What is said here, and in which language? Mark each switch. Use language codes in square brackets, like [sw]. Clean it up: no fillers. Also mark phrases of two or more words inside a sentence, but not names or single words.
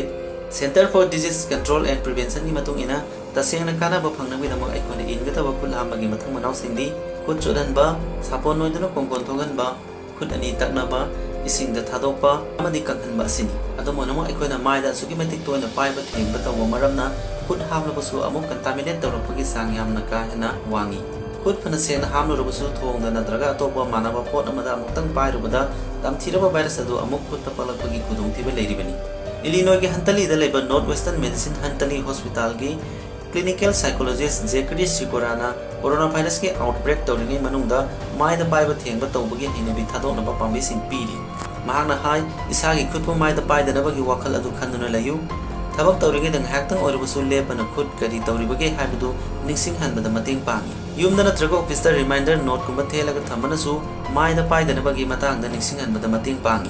[mni] Center for Disease Control and Prevention ni matung ina tasengna kana ba phangnabidamak aikoina ingataba kulhambagi mathang manaw singdi khut chodhanba sapon noiduna kongkon thoganba khut ani taknaba isingda thadokpa amadi kakhanba asini adomona aikoina maida sugi matik toina paiba thengba tawba maramna khut hamlabasu amuk contaminate tawrapagi sang yamna ka hena wangi. Khut phana sena hamlurabasu thongda nadraga atopa manaba pot amada amutang pairubada tamthiraba virus adu amuk khut tapalakpagi khudongthiba leiribani. Illinois ge Hantali da leba Northwestern Medicine Hantali Hospital ge [en] clinical psychologist [mni] Zachary Sikorana coronavirus ke outbreak tawringai manungda maida paiba thengba tawbagi hinabi thadoknaba pambi sing piri. Mahakna hai isagi khutpa maida paidanabagi wakhal adu khanduna layu thabak tawringai dang haktang oirabasu lepana khut kari tawribage haibadu ningsing hanbada mateng pangi. Yumda natraga office da [en] reminder note [mni] kumba thelaga thambanasu maida paidanabagi matangda ningsing hanbada mateng pangi.